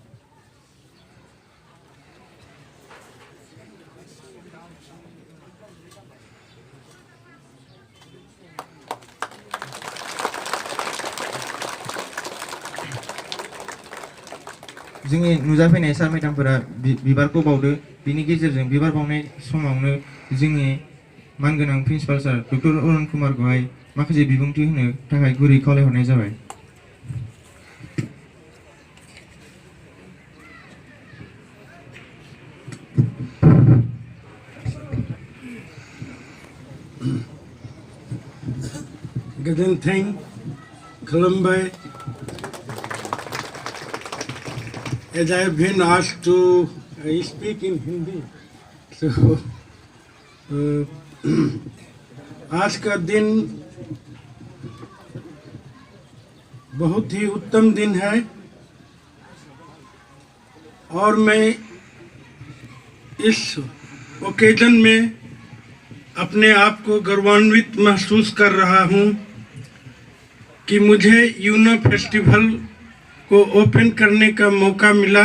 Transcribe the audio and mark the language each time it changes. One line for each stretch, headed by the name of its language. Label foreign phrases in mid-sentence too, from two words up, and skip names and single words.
Bodo: जोंनि नुजाफैनाय सार मेडामफोरा बिबारखौ बावदो। बिनि गेजेरजों बिबार बावनाय समावनो जोंनि मानगोनां
English: principal sir doctor
Bodo: अरुण कुमारखौहाय माखासे बिबुंथि होनो थाखाय गुरै खावलायहरनाय जाबाय।
English: Good evening, Columbia. As I have been asked to speak in Hindi, so
Hindi: आज का दिन बहुत ही उत्तम दिन है और मैं इस ओकेजन में अपने आप को गौरवान्वित महसूस कर रहा हूँ कि मुझे यूनो फेस्टिवल को ओपन करने का मौका मिला।